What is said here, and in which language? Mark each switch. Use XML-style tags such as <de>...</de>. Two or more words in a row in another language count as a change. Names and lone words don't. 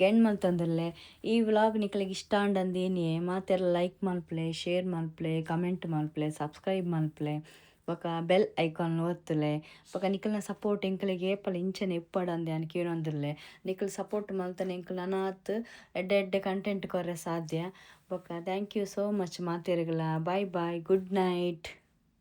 <tcy>ಎಂಡ್ ಮಲ್ತಂದುಲ್ಲೆ ಈ ವ್ಲಾಗ್ ನಿಕ್ಲಿಗೆ ಇಷ್ಟ ಅಂಡಂದೇನಿಯೇ ಮಾತೆರ್ಲ ಲೈಕ್ ಮಲ್ಪ್ಲೆ ಶೇರ್ ಮಲ್ಪ್ಲೆ ಕಮೆಂಟ್ ಮಲ್ಪ್ಲೆ ಸಬ್ಸ್ಕ್ರೈಬ್ ಮಲ್ಪ್ಲೆ ಬೊಕ</tcy> <en>bell icon</en> <tcy>ಒತ್ತುಲೆ ಬೊಕ ನಿಕಲ್ನ ಸಪೋರ್ಟ್ ಎಂಕಲಿಗೆ ಏಪಲ ಇಂಚನೆ ಇಪ್ಪಡಂದೆ ಅನ್ ಕೇಳೊಂದುಲ್ಲೆ ನಿಕಲ್ ಸಪೋರ್ಟ್ ಮಲ್ತನೆ ಎಂಕಲ್ ಅನಾತ್ ಎಡ್ಡೆ ಕಂಟೆಂಟ್ ಕೊರೆ ಸಾಧ್ಯ ಬೊಕ</tcy> <en>thank you so much</en> <tcy>ಮಾತೆರ್ಗಳ</tcy> <en>bye bye good night.</en>